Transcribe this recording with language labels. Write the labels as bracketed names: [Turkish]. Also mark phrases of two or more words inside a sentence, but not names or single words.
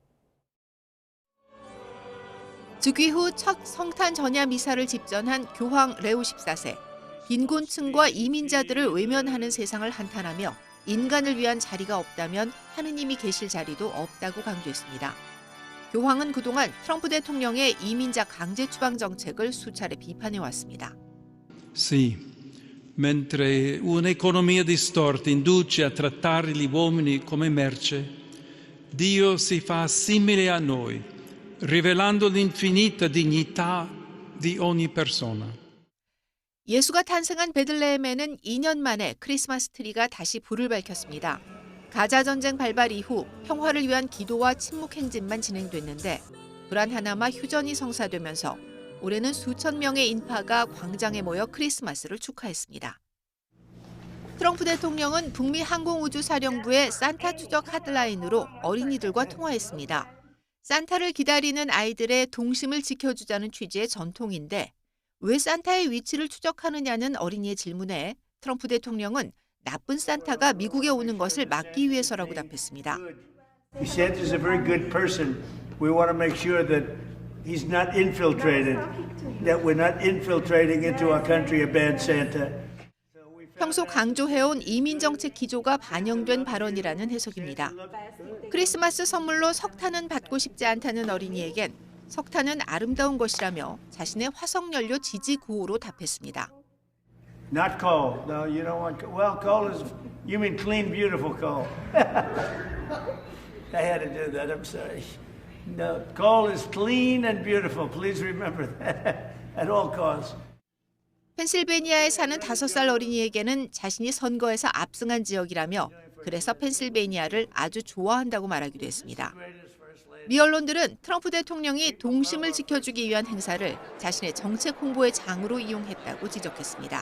[Korean] 즉위 후 첫 성탄 전야 미사를 집전한 교황 레오 14세. 빈곤층과 이민자들을 외면하는 세상을 한탄하며 인간을 위한 자리가 없다면 하느님이 계실 자리도 없다고 강조했습니다. 교황은 그동안 트럼프 대통령의 이민자 강제 추방 정책을 수차례 비판해왔습니다. [Italian] Sì, mentre un'economia distorta induce a trattare gli uomini come merce, Dio si fa simile a noi, rivelando l'infinita dignità di ogni persona. [Korean] 예수가 탄생한 베들레헴에는 2년 만에 크리스마스 트리가 다시 불을 밝혔습니다. 가자 전쟁 발발 이후 평화를 위한 기도와 침묵 행진만 진행됐는데 불안 하나마 휴전이 성사되면서 올해는 수천 명의 인파가 광장에 모여 크리스마스를 축하했습니다. 트럼프 대통령은 북미 항공우주사령부의 산타 추적 핫라인으로 어린이들과 통화했습니다. 산타를 기다리는 아이들의 동심을 지켜주자는 취지의 전통인데 왜 산타의 위치를 추적하느냐는 어린이의 질문에 트럼프 대통령은 나쁜 산타가 미국에 오는 것을 막기 위해서라고 답했습니다. [English] Santa's a very good person. We want to make sure that he's not infiltrated, that we're not infiltrating into our country a bad Santa. [Korean] 평소 강조해온 이민 정책 기조가 반영된 발언이라는 해석입니다. 크리스마스 선물로 석탄은 받고 싶지 않다는 어린이에겐 석탄은 아름다운 것이라며 자신의 화석연료 지지 구호로 답했습니다. [English] Not coal. No, you don't want coal. Well, coal is, you mean clean, beautiful coal. I had to do that, I'm sorry. No, coal is clean and beautiful. Please remember that at all costs. [Korean] 펜실베니아에 사는 5살 어린이에게는 자신이 선거에서 압승한 지역이라며 그래서 펜실베니아를 아주 좋아한다고 말하기도 했습니다. 미 언론들은 트럼프 대통령이 동심을 지켜주기 위한 행사를 자신의 정책 홍보의 장으로 이용했다고 지적했습니다.